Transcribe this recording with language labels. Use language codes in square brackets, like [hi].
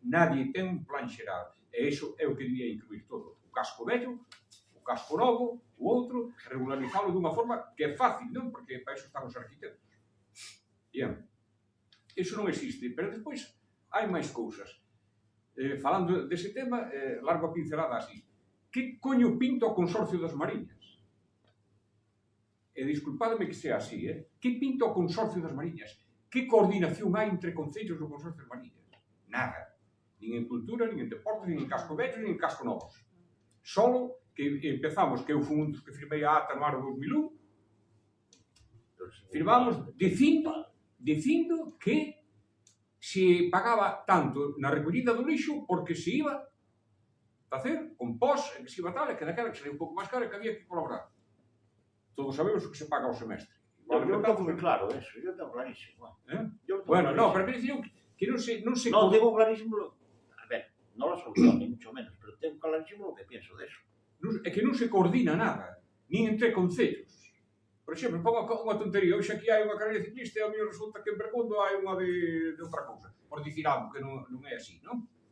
[gl] Nadie ten un plan xeral. E iso é o que debía incluir todo. O casco vello, o casco novo, o outro, regularizalo dunha forma que é fácil, non? Porque para iso están os arquitectos. Bien. Iso non existe. Pero despois hai máis cousas. Falando dese tema, largo a pincelada así. Que coño pinta o Consorcio das Mariñas? E disculpadme que sea así, que pinta o Consorcio das Mariñas? Que coordinación hai entre concellos do Consorcio das Mariñas? Nada. Nin en cultura, nin en deportes, nin en casco vellos, nin en casco novos. Solo que empezamos, que eu fui un dos que firmei a ata no ano 2001, firmamos dicindo que se pagaba tanto na recollida do lixo porque se iba facer compós, que se iba tal, e que daquela que sería un pouco máis caro e que había que colaborar. Todos sabemos o que se paga ao semestre. [es] Yo tengo moi claro eso, yo tengo clarísimo. [gl] Bueno, no, pero que non se... [es] No, tengo clarísimo, a ver, non lo soluciono, ni mucho menos, pero tengo clarísimo lo que pienso de eso. [gl] É que non se coordina nada, nin entre concellos. Por exemplo, pongo unha tontería, hoxe aquí hai unha carreira ciclista e a mí resulta que en Bergondo hai unha de outra cousa, por dicir algo que non é así, non?